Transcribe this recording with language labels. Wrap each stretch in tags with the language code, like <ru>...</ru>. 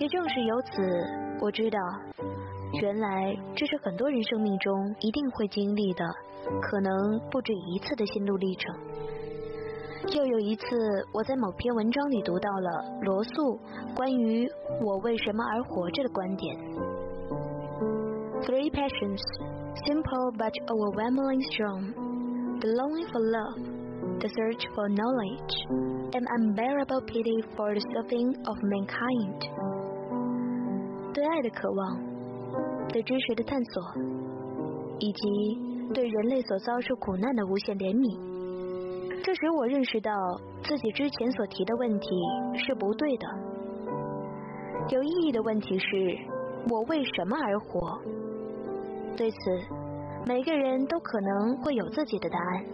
<zh>也正是由此，我知道原来这是很多人生命中一定会经历的，可能不止一次的心路历程。又有一次，我在某篇文章里读到了罗素关于我为什么而活着的观点。</zh> <en>Three passions, simple but overwhelmingly strong, the longing for love, the search for knowledge, and unbearable pity for the suffering of mankind.</en> <zh>对爱的渴望，对知识的探索，以及对人类所遭受苦难的无限怜悯，这使我认识到自己之前所提的问题是不对的。有意义的问题是：我为什么而活？对此，每个人都可能会有自己的答案。</zh>